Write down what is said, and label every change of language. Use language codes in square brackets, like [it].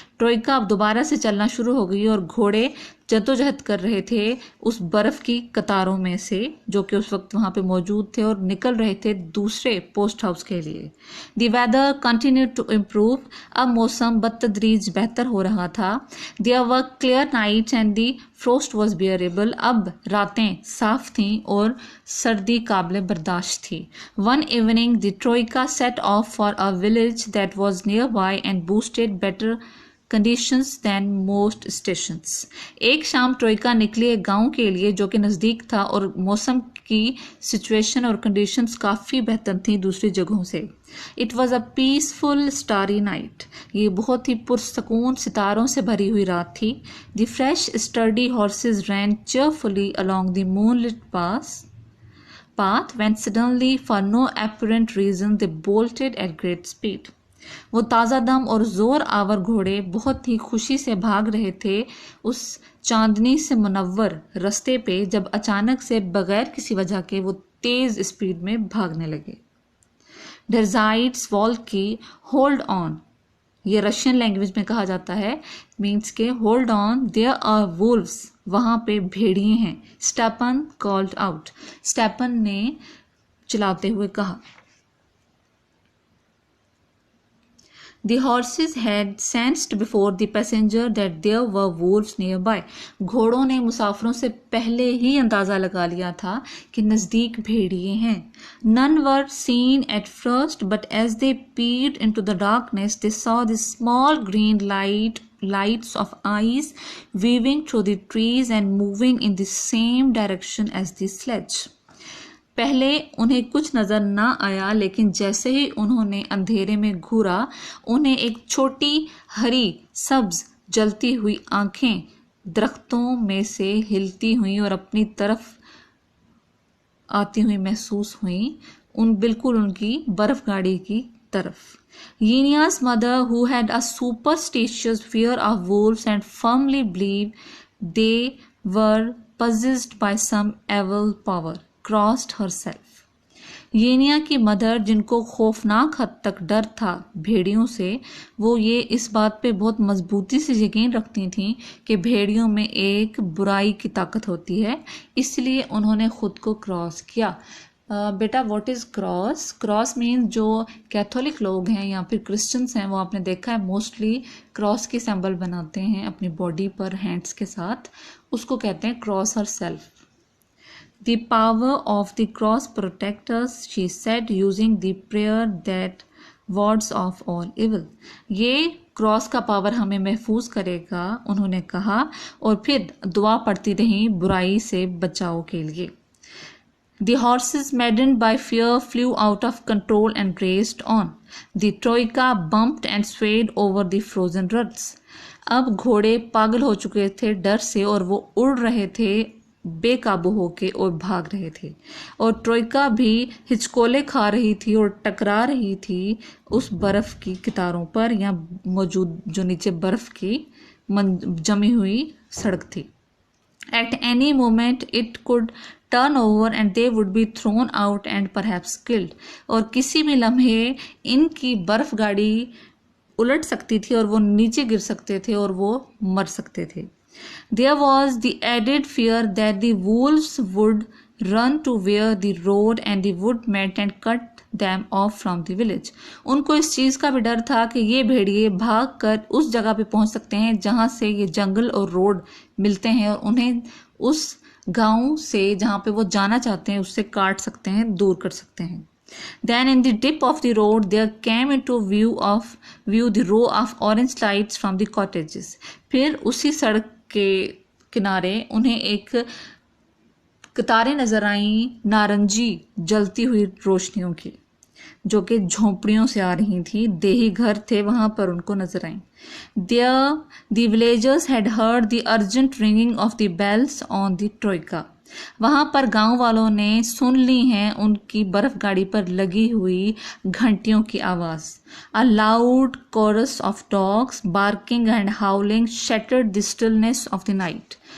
[hi] ट्रोइका अब दोबारा से चलना शुरू हो गई और घोड़े जद्दोजहद कर रहे थे उस बर्फ की कतारों में से जो कि उस वक्त वहाँ पे मौजूद थे और निकल रहे थे दूसरे पोस्ट हाउस के लिए. [en] The weather continued to improve. [hi] अब मौसम बतदरीज बेहतर हो रहा था. [en] There were clear nights and the frost was bearable. [hi] अब रातें साफ थीं और सर्दी काबिल बर्दाश्त थी. [en] One evening the troika set off for a village that was nearby and boasted better conditions than most stations. [hi] एक शाम ट्रोइका निकली एक गांव के लिए जो कि नज़दीक था और मौसम की सिचुएशन और कंडीशंस काफ़ी बेहतर थी दूसरी जगहों से. [en] It was a peaceful starry night. [hi] ये बहुत ही पुरसकून सितारों से भरी हुई रात थी. [en] The fresh sturdy horses ran cheerfully along the moonlit path when suddenly, for no apparent reason, they bolted at great speed. [hi] वो ताज़ा दम और ज़ोर आवर घोड़े बहुत ही खुशी से भाग रहे थे उस चांदनी से मुनव्वर रास्ते पे, जब अचानक से बगैर किसी वजह के वो तेज़ स्पीड में भागने लगे. डेजाइट्स वॉल की होल्ड ऑन, ये रशियन लैंग्वेज में कहा जाता है, मीन्स के hold on, [en] there are wolves, [hi] वहाँ पे भेड़िए हैं. स्टेपन [en] called out, [hi] स्टेपन ने चिल्लाते हुए कहा. [en] The horses had sensed before the passenger that there were wolves nearby. [hi] घोड़ों ने मुसाफिरों से पहले ही अंदाज़ा लगा लिया था कि नज़दीक भेड़िए हैं. [en] None were seen at first, but as they peered into the darkness, they saw this small green light lights of eyes weaving through the trees and moving in the same direction as the sledge. [hi] पहले उन्हें कुछ नजर ना आया, लेकिन जैसे ही उन्होंने अंधेरे में घूरा, उन्हें एक छोटी हरी सब्ज जलती हुई आंखें दरख्तों में से हिलती हुई और अपनी तरफ आती हुई महसूस हुई, बिल्कुल उनकी बर्फगाड़ी की तरफ. [en] Yenia's mother, who had a superstitious fear of wolves and firmly believed they were possessed by some evil power, crossed herself. [hi] येनिया की मदर, जिनको खौफनाक हद तक डर था भेड़ियों से, वो ये इस बात पे बहुत मजबूती से यकीन रखती थीं कि भेड़ियों में एक बुराई की ताकत होती है, इसलिए उन्होंने खुद को क्रॉस किया. बेटा, [en] What is cross? [hi] Cross means जो कैथोलिक लोग हैं या फिर क्रिश्चियंस हैं, वो आपने देखा है मोस्टली क्रॉस की सिंबल बनाते हैं अपनी बॉडी पर हैंड्स के साथ, उसको कहते हैं [en] Cross herself. The power of the cross protects us, she said, using the prayer that wards off all evil. [hi] ये क्रॉस का पावर हमें महफूज करेगा, उन्होंने कहा, और फिर दुआ पढ़ती रहीं बुराई से बचाव के लिए. [en] The horses, maddened by fear, flew out of control and raced on. The troika bumped and swayed over the frozen ruts. [hi] अब घोड़े पागल हो चुके थे डर से और वो उड़ रहे थे बेकाबू होके और भाग रहे थे, और ट्रोइका भी हिचकोले खा रही थी और टकरा रही थी उस बर्फ की कितारों पर या मौजूद जो नीचे बर्फ की जमी हुई सड़क थी. [en] At any moment it could turn over and they would be thrown out and perhaps killed. [hi] और किसी भी लम्हे इनकी बर्फ गाड़ी उलट सकती थी और वो नीचे गिर सकते थे और वो मर सकते थे. [en] There was the added fear that the wolves would run to where the road and the wood met and cut them off from the village. [hi] उनको इस चीज़ का भी डर था कि ये भेड़िए भाग कर उस जगह पे पहुंच सकते हैं जहां से ये जंगल और रोड मिलते हैं और उन्हें उस गांव से जहां पे वो जाना चाहते हैं उससे काट सकते हैं, दूर कर सकते हैं. [en] Then in the dip of the road there came into view the row of orange lights from the cottages. [hi] फिर उसी सड़क के किनारे उन्हें एक कतारें नजर आई नारंगी जलती हुई रोशनियों की, जो कि झोंपड़ियों से आ रही थी. देही घर थे वहां पर उनको नजर आई. [en] There the villagers had heard the urgent ringing of the bells on the troika. [hi] वहां पर गांव वालों ने सुन ली हैं उनकी बर्फ गाड़ी पर लगी हुई घंटियों की आवाज. [en] A loud chorus of dogs barking and howling shattered the stillness of the night.